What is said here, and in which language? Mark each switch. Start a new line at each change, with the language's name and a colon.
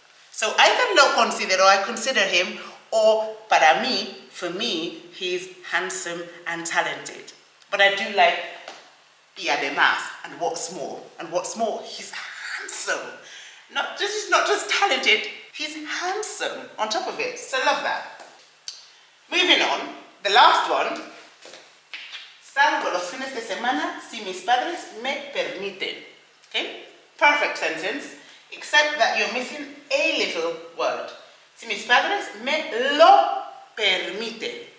English: So either
Spanish: lo considero,
English: I consider him, or
Spanish: para mí,
English: for me, he's handsome and talented. But I do like
Spanish: y además,
English: and what's more, he's handsome. He's not just talented, he's handsome on top of it. So I love that. Moving on, the last one.
Spanish: Salgo los fines de semana si mis padres me permiten.
English: Okay? Perfect sentence, except that you're missing a little word.
Spanish: Si mis padres me lo permiten.